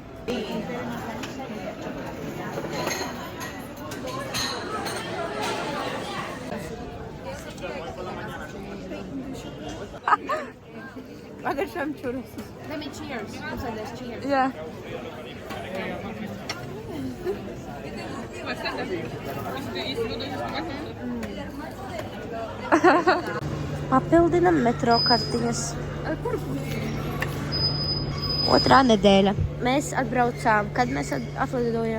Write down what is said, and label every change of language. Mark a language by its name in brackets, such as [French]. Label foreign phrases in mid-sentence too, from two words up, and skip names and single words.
[English] I got some churros. Let me cheers. Who said this? Cheers. Yeah. [Latvian] Papildinam metro kartiņas. Otrā nedēļa. Mēs atbraucām, kad mēs atlidojām?